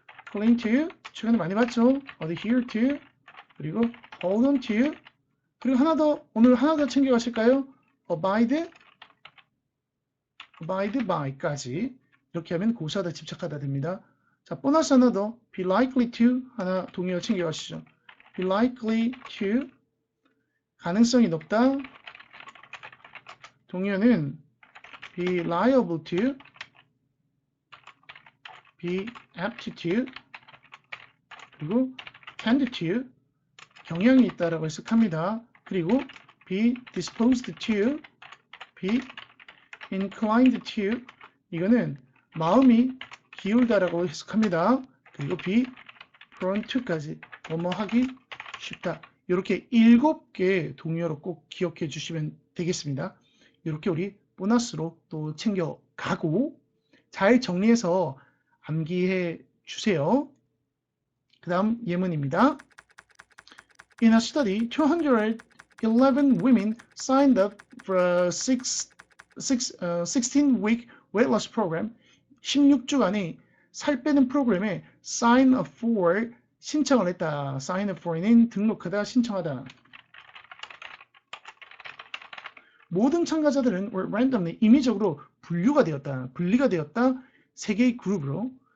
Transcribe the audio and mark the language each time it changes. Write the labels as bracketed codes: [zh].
[ko] cling to, 최근에 많이 봤죠. adhere to, 그리고 hold on to, 그리고 하나 더, 오늘 하나 더 챙겨가실까요? abide by까지. 이렇게 하면 고수하다, 집착하다 됩니다. 자, 보너스 하나 더, be likely to, 하나 동의어 챙겨가시죠. be likely to, 가능성이 높다. 동의어는 be liable to, be aptitude, 그리고 tend to, 경향이 있다라고 해석합니다. 그리고 be disposed to, be inclined to, 이거는 마음이 기울다라고 해석합니다. 그리고 be prone to까지 뭐뭐 하기 쉽다. 이렇게 7개의 동의어로 꼭 기억해 주시면 되겠습니다. 이렇게 우리 보너스로 또 챙겨가고 잘 정리해서 암기해 주세요. 그 다음 예문입니다. [en] In a study, 211 women signed up for a 16-week weight loss program. [ko] 16주간의 살 빼는 프로그램에 sign up for 신청을 했다. sign up for는 등록하다, 신청하다. 모든 참가자들은 randomly 임의적으로 분류가 되었다. 분리가 되었다. 3개의 그룹으로.